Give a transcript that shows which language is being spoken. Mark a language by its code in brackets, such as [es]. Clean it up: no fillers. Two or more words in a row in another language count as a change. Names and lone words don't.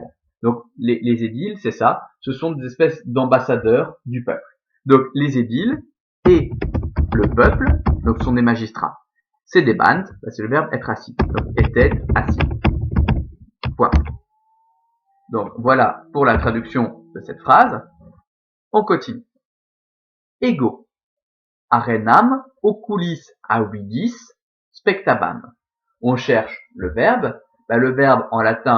[fr] Donc les édiles, c'est ça, ce sont des espèces d'ambassadeurs du peuple. Donc les édiles et le peuple, donc sont des magistrats. C'est des bandes, c'est le verbe être assis. Donc était assis. Point. Donc voilà pour la traduction de cette phrase. On continue. [la] Ego. Arenam oculis avidis spectabam. [fr] On cherche le verbe. Le verbe en latin